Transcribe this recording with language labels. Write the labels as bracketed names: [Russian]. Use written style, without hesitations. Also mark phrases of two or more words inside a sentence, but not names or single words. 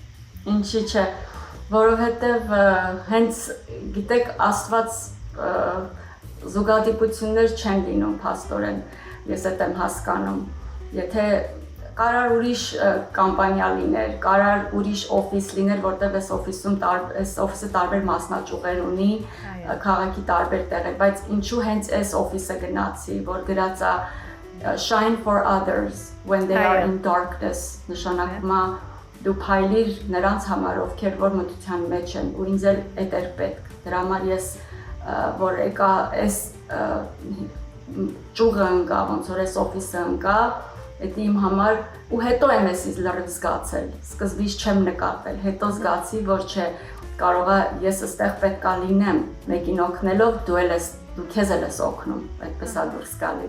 [Armenian] Ինչի՞ չէ, որովհետև հենց գիտեք Աստված զուգադիպություններ չեն լինում փաստորեն, ես այդ եմ հասկանում, եթե կարար ուրիշ կամպանիա լիներ, կարար ուրիշ օֆիս լիներ, որտեղ այս օֆիսը տարբեր մասնաճյուղեր ունի, քաղաքի տարբեր տեղեր, բայց ինչու հենց այս օֆիսը գնացի, որ գրած է [English] shine for others when they are in darkness, [Armenian] նշանակում է դու փայլիր նրանց համար, ովքեր որ մթության մեջ են, ու ինձ էլ այդ էր պետք, դրա համար ես որ եկա այս ճյուղը ընկա, ոնց որ այս օֆիսը ընկա, դա իմ համար ու հետո եմ ես լրիվ զգացել, սկզբից չեմ նկատել, հետո զգացի, որ չէ, կարողա ես այստեղ պետքա լինեմ, մեկին օգնելով, դու քեզ էլ ես օգնում, այդպես է դուրս գալի։